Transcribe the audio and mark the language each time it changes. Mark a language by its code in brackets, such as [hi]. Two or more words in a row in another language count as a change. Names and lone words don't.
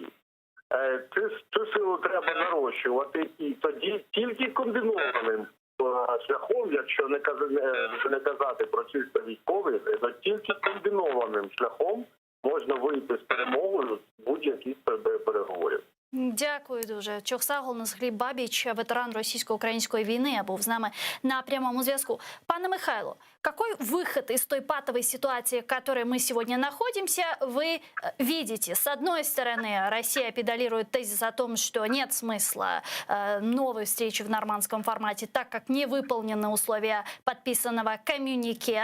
[uk] Цю силу треба нарощувати, і тоді тільки комбінованим шляхом, якщо не казати про чисто військовий, то тільки комбінованим шляхом можна вийти з перемогою з будь-яких переговорів. Дякую дуже. Чохсаголнес Гліб Бабіч, ветеран російсько-української війни, був з нами на прямому зв'язку. Пане Михайло, [ru] какой выход из той патовой ситуации, в которой мы сегодня находимся, вы видите? С одной стороны, Россия педалирует тезис о том, что нет смысла новой встречи в нормандском формате, так как не выполнены условия подписанного коммюнике.